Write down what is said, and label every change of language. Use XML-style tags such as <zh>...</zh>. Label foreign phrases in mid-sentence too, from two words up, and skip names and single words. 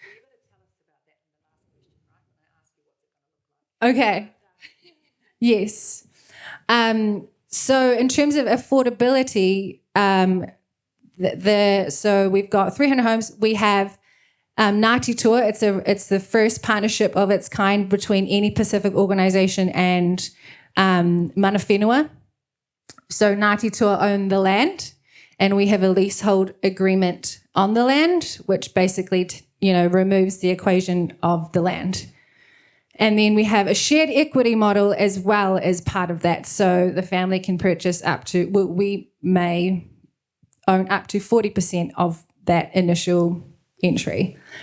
<en>Okay. Yes. So in terms of affordability, So we've got 300 homes. We have Ngāti Toa. It's the first partnership of its kind between any Pacific organisation and</en> <mi>mana whenua.</mi> <en>So Ngāti Toa own the land, and we have a leasehold agreement on the land, which basically removes the equation of the land. And then we have a shared equity model as well as part of that. So the family can purchase we may own up to 40% of that initial entry.</en>